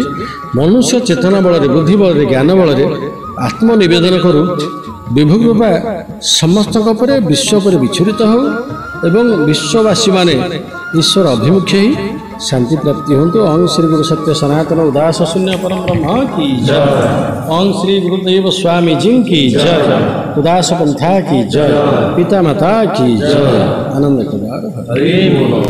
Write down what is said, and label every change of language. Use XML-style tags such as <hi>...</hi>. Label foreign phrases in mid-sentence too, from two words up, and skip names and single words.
<or>ମନୁଷ୍ୟ ଚେତନା ବଳରେ ବୁଦ୍ଧି ବଳରେ ଜ୍ଞାନ ବଳରେ ଆତ୍ମନିବେଦନ କରୁ ବିଭୁ କୃପା ସମସ୍ତଙ୍କ ଉପରେ ବିଶ୍ୱ ଉପରେ ବିଚ୍ଛୁରିତ ହେଉ ଏବଂ ବିଶ୍ୱବାସୀମାନେ ଈଶ୍ୱର ଅଭିମୁଖୀ ହୋଇ ଶାନ୍ତି ପ୍ରାପ୍ତି ହୁଅନ୍ତୁ। ଓಂ ଶ୍ରୀ ଗୁରୁ ସତ୍ୟ ସନାତନ ଉଦାସ ଶୂନ୍ୟ ପରମ ବ୍ରହ୍ମ କି ଜୟ।</or> <hi>ଓಂ ଶ୍ରୀ ଗୁରୁଦେବ ସ୍ୱାମୀ जी की जय। उदास पंथा की जय। पिता माता की जय। आनंद कुमार हरे बोल।</hi>